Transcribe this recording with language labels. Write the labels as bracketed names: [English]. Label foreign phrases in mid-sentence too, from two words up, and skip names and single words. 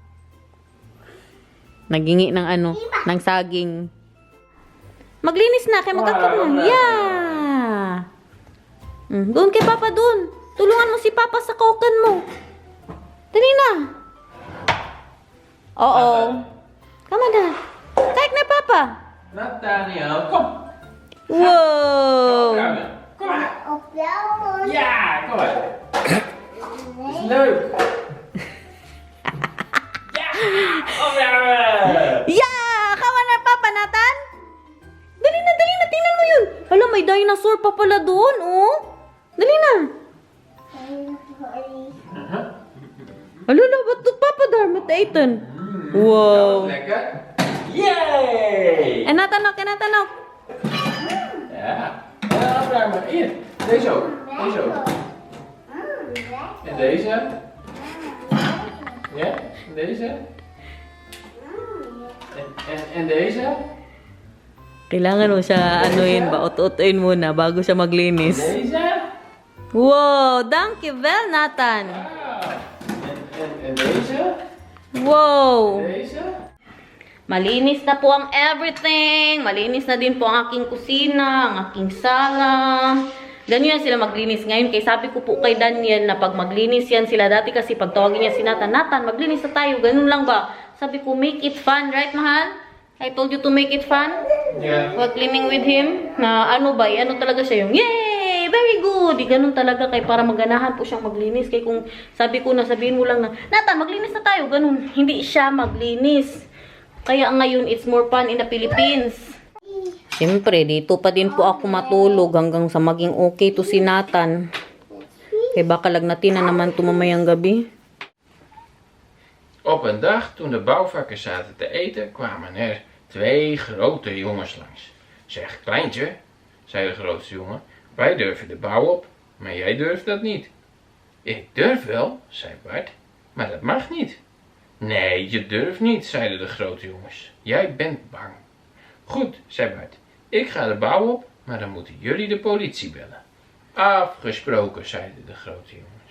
[Filipino] Nagingi ng ano, ng saging. Maglinis na, kaya magkakit na. Yeah! Doon kay Papa, doon. Tulungan mo si Papa sa kokan mo. Dali na. Oo. [English] Come on, Dad. [Dutch] Kijk naar Papa. Nathaniel, kom. Wow! Kom maar. Op jouw mond. Ja, kom maar. Is leuk. Ja, opruimen. [English] Yeah! Come on, [Filipino] Papa, Nathan. Dali na, tingnan mo yun. Hala, may dinosaur pa pala doon, oh. Dali na. Hala, ba't doon Papa [Dutch] daar met eten? Dat Wow. was lekker. Yay! En Nathan ook, en Nathan ook. Ja. Opruimen. Hier, deze ook. Deze ook. En deze. Ja, en deze. En deze. [Filipino] Kailangan mo siya, anuin ba, ut-utuin muna bago siya maglinis. [Dutch] Deze. Wow, dankjewel, Nathan. En deze. Wow. Deze. [Filipino] Malinis na po ang everything. Malinis na din po ang aking kusina, ang aking sala. Ganyan sila maglinis ngayon. Kaya sabi ko po kay Daniel na pag maglinis yan sila dati kasi pag tawagin niya si Nathan, Nathan, maglinis na tayo. Ganun lang ba? Sabi ko, [English] make it fun, right, mahal? I told you to make it fun. [Dutch] Ja. [English] While cleaning with him. [Filipino] Na ano ba, ano talaga siya yung, yay! [English] Very good! [Filipino] Ganun talaga kay para maganahan po siyang maglinis. Kaya kung sabi ko na, sabihin mo lang na, Nathan, maglinis na tayo. Ganun. Hindi siya maglinis. Kaya ngayon, [English] it's more fun in the Philippines. [Filipino] Siyempre, dito pa din po ako matulog hanggang sa maging okay to si Nathan. Kaya baka lagnatin na naman ito mamayang gabi. [Dutch] Op een dag toen de bouwvakkers zaten te eten, kwamen er 2 grote jongens langs. Zeg, kleintje, zei de grootste jongen, wij durven de bouw op, maar jij durft dat niet. Ik durf wel, zei Bart, maar dat mag niet. Nee, je durft niet, zeiden de grote jongens. Jij bent bang. Goed, zei Bart, ik ga de bouw op, maar dan moeten jullie de politie bellen. Afgesproken, zeiden de grote jongens.